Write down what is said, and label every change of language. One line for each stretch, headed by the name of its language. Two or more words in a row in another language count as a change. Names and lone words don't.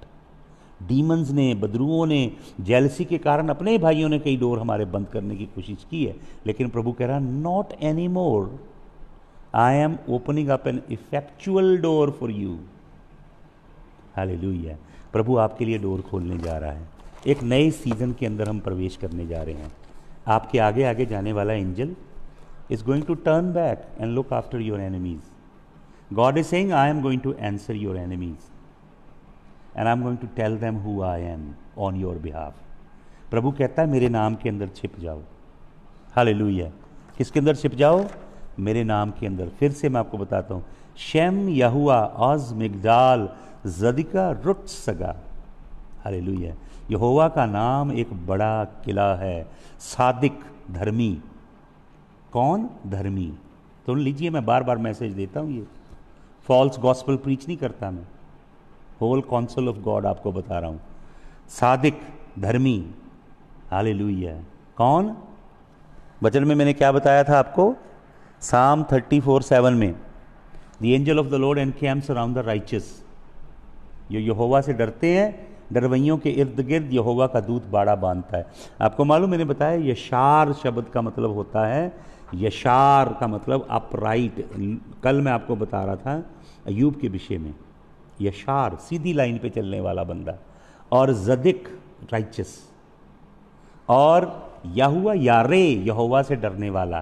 Hindi: डीमंस ने, बदरुओं ने, जेलसी के कारण अपने भाइयों ने कई डोर हमारे बंद करने की कोशिश की है, लेकिन प्रभु कह रहा
English: not any more, I am opening up an effectual door for you.
Hindi: हालेलुया। प्रभु आपके लिए डोर खोलने जा रहा है। एक नए सीजन के अंदर हम प्रवेश करने जा रहे हैं। आपके आगे आगे जाने वाला एंजल
English: is going to turn back and look after your enemies. God is saying, I am going to answer your enemies and I am going to tell them who I am on your behalf.
Hindi: प्रभु कहता है मेरे नाम के अंदर छिप जाओ। हालेलुया। किसके अंदर छिप जाओ? मेरे नाम के अंदर। फिर से मैं आपको बताता हूँ,
Hebrew: שם, יהוה, עז, מגדל, צדיק, רוץ, सगा।
Hindi: हालेलुया। यहोवा का नाम एक बड़ा किला है। सादिक, धर्मी। कौन? धर्मी। तो लीजिए, मैं बार बार मैसेज देता हूँ, ये
English: false gospel
Hindi: प्रीच नहीं करता मैं,
English: whole counsel of God
Hindi: आपको बता रहा हूँ। सादिक, धर्मी। हालेलुया। कौन? वचन में मैंने क्या बताया था आपको? Psalm 34:7 में,
English: The angel of the Lord encamps around the righteous.
Hindi: जो यहोवा से डरते हैं, डरवैयों के इर्द गिर्द यहोवा का दूत बाड़ा बांधता है। आपको मालूम, मैंने बताया यशार शब्द का मतलब होता है, यशार का मतलब अपराइट। कल मैं आपको बता रहा था अय्यूब के विषय में, यशार सीधी लाइन पे चलने वाला बंदा, और जदिक राइचस, और
Hebrew: יהוה ירא
Hindi: यहोवा से डरने वाला।